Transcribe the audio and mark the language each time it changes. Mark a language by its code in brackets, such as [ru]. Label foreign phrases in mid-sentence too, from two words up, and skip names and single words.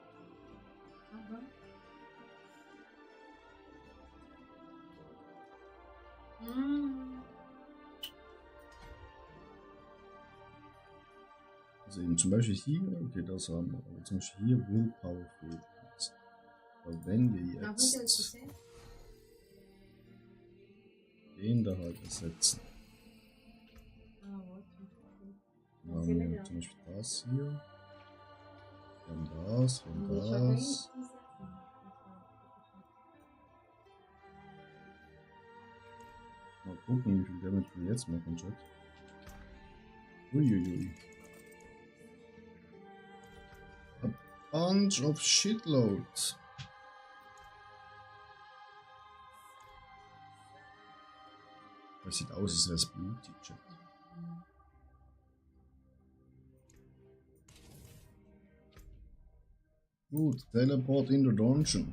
[pt] Tá bom. [de] Also eben zum Beispiel hier, okay, das haben wir. Aber zum Beispiel hier Willpower fehlt uns. Aber wenn wir [pt] Na rua [de] jetzt [pt] você? [de] den da halt ersetzen, [pt] Ah, ótimo. [de] dann haben wir zum Beispiel das hier, dann das, dann das. Mal gucken, wie viel Damage wir jetzt machen, Chat. Uiuiui. [en] A bunch of shitload. [de] Das sieht aus, als wäre es blutig, Chat. [en] Gut, Teleport in the Dungeon.